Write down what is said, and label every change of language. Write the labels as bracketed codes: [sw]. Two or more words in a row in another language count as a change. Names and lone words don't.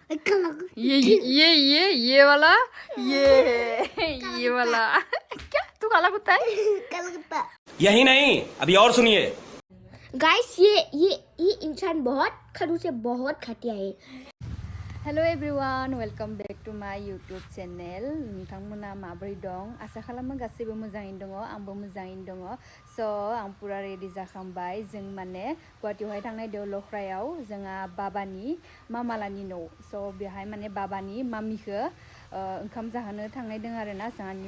[hi] ये वाला ये वाला क्या तू काला कुत्ता है यही नहीं अभी और सुनिए गाइस ये इंसान बहुत खड़ूस है बहुत घटिया है [en] hello everyone welcome back to my YouTube channel [brx] नोंथांमोना माबोरै दं आसा खालामो गासैबो मोजाङैनो दङ आंबो मोजाङैनो दङ स' आं पुरा रेडि जाखांबाय जों माने गुवाहाटीयावहाय थांनाय दलख्रायाव जोंहा बाबानि मामालानि न' स' बेहाय माने बाबानि मामिखौ ओंखाम जाहोनो थांनाय दङ आरोना जोंहानि